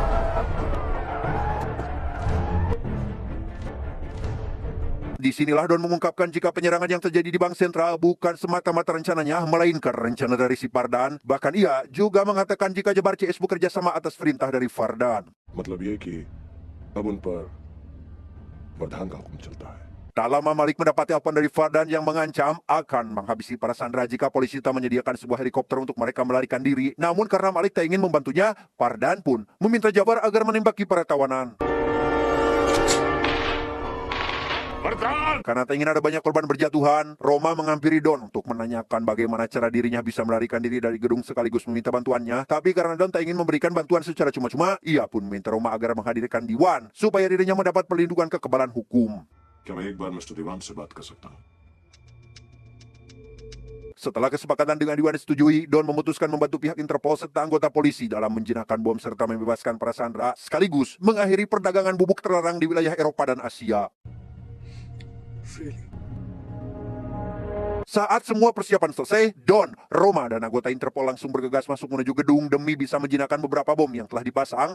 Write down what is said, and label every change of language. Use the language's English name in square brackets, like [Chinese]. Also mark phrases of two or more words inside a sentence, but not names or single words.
[Indonesian] Disinilah Don mengungkapkan jika penyerangan yang terjadi di bank sentral bukan semata-mata rencananya, melainkan rencana dari si Fardan. Bahkan ia juga mengatakan jika Jabar CS bekerja sama atas perintah dari Fardan. [Hindi] मतलब ये कि अब उन पर प्रधान का हुक्म चलता है। [Indonesian] Tak lama Malik mendapat telepon dari Fardan yang mengancam akan menghabisi para sandera jika polisi tak menyediakan sebuah helikopter untuk mereka melarikan diri. Namun karena Malik tak ingin membantunya, Fardan pun meminta Jabar agar menembaki para tawanan. Fardan! Karena tak ingin ada banyak korban berjatuhan, Roma menghampiri Don untuk menanyakan bagaimana cara dirinya bisa melarikan diri dari gedung sekaligus meminta bantuannya. Tapi karena Don tak ingin memberikan bantuan secara cuma-cuma, ia pun meminta Roma agar menghadirkan Diwan supaya dirinya mendapat perlindungan kekebalan hukum. [Hindi] क्या मैं एक बार मिस्टर दीवान से बात कर सकता हूँ? [Indonesian] Setelah kesepakatan dengan Diwan disetujui, Don memutuskan membantu pihak Interpol serta anggota polisi dalam menjinakkan bom serta membebaskan para sandera, sekaligus mengakhiri perdagangan bubuk terlarang di wilayah Eropa dan Asia. [English] Really? [Indonesian] Saat semua persiapan selesai, Don, Roma, dan anggota Interpol langsung bergegas masuk menuju gedung demi bisa menjinakkan beberapa bom yang telah dipasang.